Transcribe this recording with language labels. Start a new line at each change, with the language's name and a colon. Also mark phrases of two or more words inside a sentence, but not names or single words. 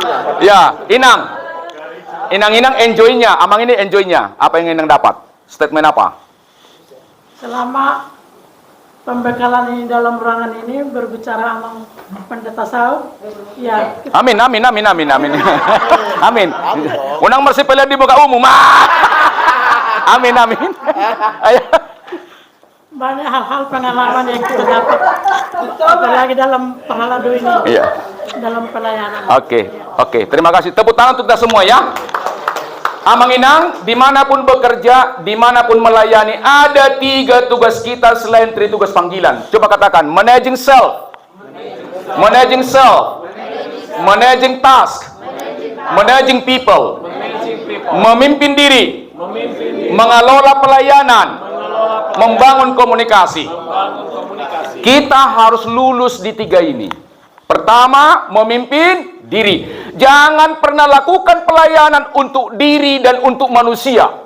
Indonesian: Ya, Inang. Inang-inang enjoy-nya, amang ini enjoy-nya. Apa yang inang dapat? Statement apa? Selama pembekalan ini dalam ruangan ini berbicara amang pendeta Sau, ya. Amin. Amin.
Batak Toba: Unang marsipala
Indonesian: di muka umum. Amin. Ayo. Banyak hal-hal pengalaman yang kita dapat, apalagi dalam pahaladu ini, Iya. dalam pelayanan. Oke. Terima kasih. Tepuk tangan untuk kita semua ya. Amang Inang, dimanapun bekerja, dimanapun melayani, ada 3 tugas kita selain 3 tugas panggilan. Coba katakan,
English: managing self, managing task, managing people,
Indonesian: memimpin diri, mengelola pelayanan, membangun komunikasi. Kita harus lulus di 3 ini. Pertama, memimpin diri. Jangan pernah lakukan pelayanan untuk diri dan untuk manusia.